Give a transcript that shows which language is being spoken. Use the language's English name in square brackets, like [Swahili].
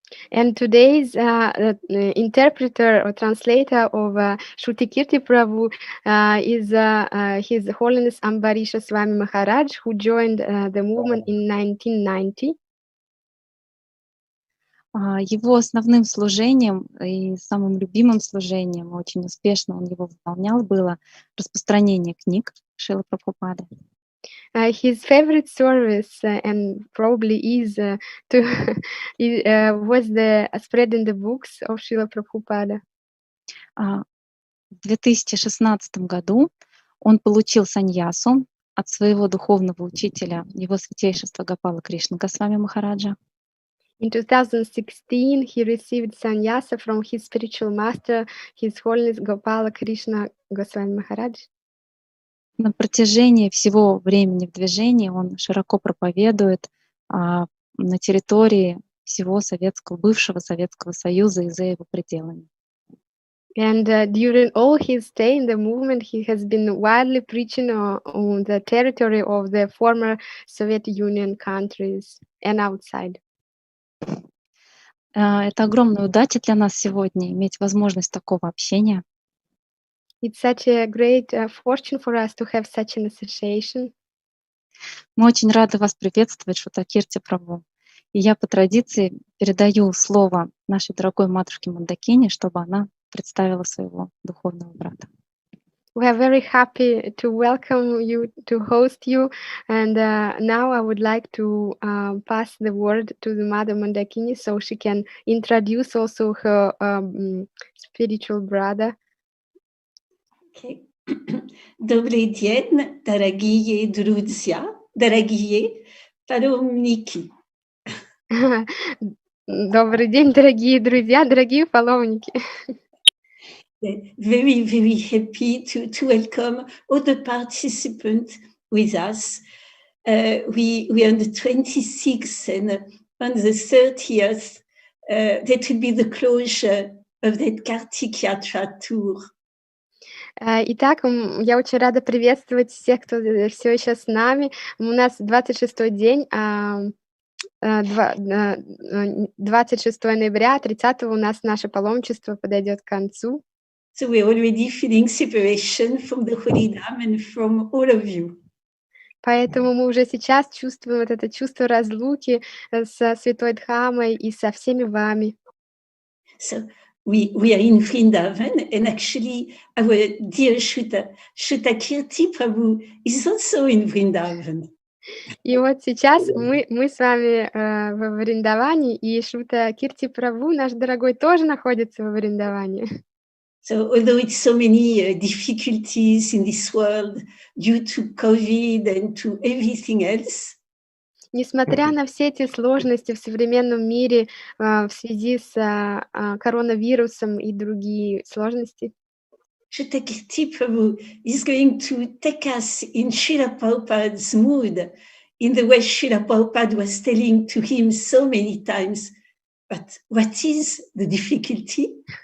[English] And today's interpreter or translator of Shruta Kirti Prabhu is His Holiness Ambarisha Swami Maharaj, who joined the movement in 1990. [Russian] Его основным служением и самым любимым служением, очень успешно он его выполнял, было распространение книг Шрилы Прабхупады. [English] His favorite service and probably is was the spreading the books of Srila Prabhupada. [Russian] В 2016 году он получил саньясу от своего духовного учителя, его святейшества Гопала Кришна Госвами Махараджа. [English] In 2016, he received sannyasa from his spiritual master, His Holiness Gopala Krishna Goswami Maharaj. [Russian] На протяжении всего времени в движении он широко проповедует на территории всего бывшего Советского Союза и за его пределами. [English] And during all his stay in the movement, he has been widely preaching on the territory of the former Soviet Union countries and outside. [Russian] Это огромная удача для нас сегодня иметь возможность такого общения. [English] It's such a great fortune for us to have such an association. [Russian] Мы очень рады вас приветствовать, Шрута Кирти Прабху. И я по традиции передаю слово нашей дорогой матушке Мондакини, чтобы она представила своего духовного брата. [English] We are very happy to welcome you, to host you, and now I would like to pass the word to the Mother Moндакини so she can introduce also her spiritual brother. Okay. [Russian] Добрый день, дорогие друзья, дорогие паломники. Добрый день, дорогие друзья, дорогие паломники. [English] Very, very happy to welcome all the participants with us. We are on the 26th and on the 30th, that will be the closure of that Kartik Yatra tour. [Russian] Итак, я очень рада приветствовать всех, кто все еще с нами. У нас 26-й день, 26 ноября, 30-го у нас наше паломничество подойдет к концу. [English] So we're already feeling separation from the Holy Dham and from all of you. [Russian] Поэтому мы уже сейчас чувствуем вот это чувство разлуки со Святой Дхамой и со всеми вами. [English] So we are in Vrindavan, and actually our dear Shruta Kirti Prabhu is also in Vrindavan. [Russian] И вот сейчас мы с вами во Вриндаване, и Шрута Кирти Прабху, наш дорогой, тоже находится во Вриндаване. [English] So although it's so many difficulties in this world due to COVID and to everything else, [Russian] Несмотря на все эти сложности в современном мире в связи с коронавирусом и другие сложности, [English] Shruta Kirti Prabhu is going to take us in Srila Prabhupada's mood, in the way Srila Prabhupada was telling to him so many times, but what is the difficulty?